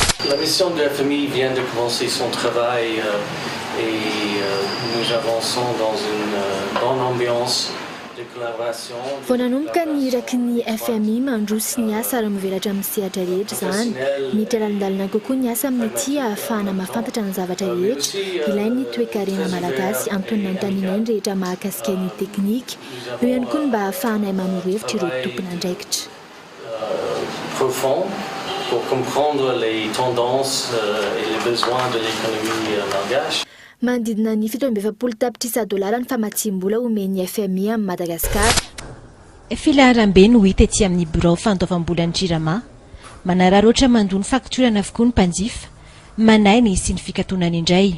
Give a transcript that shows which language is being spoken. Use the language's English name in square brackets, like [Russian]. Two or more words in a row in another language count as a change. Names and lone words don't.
[French] La mission de la famille vient de commencer son travail et nous avançons dans une bonne ambiance de collaboration. [Malagasy] Vonanomboka ny iraky ny FMI mandroso ny asa ary mivelatra amin'ny sehatra rehetra zany. Mety lalandalina kokoa ny asa amin'ity ahafahana mahafantatra ny zavatra rehetra ilain'ny toe-karena malagasy antonona antanina ny rehetra mahakasika ny teknika eo ihany koa mba ahafahanay manoro-hevitra ireo tompona andraikitra. [French] Profond pour comprendre les tendances et les besoins de l'économie malgache. [Malagasy] Manodidina ny 720 tapitrisa dolara ny famatsim-bola omeny FMI amin'ny Madagasikara. Filaharam-be no hita ety amin'ny birao fandoavam-bolan'ny Jirama, manararaotra mandony fakturana avokoa ny mpanjifa, manainy sy ny fikatonany indray.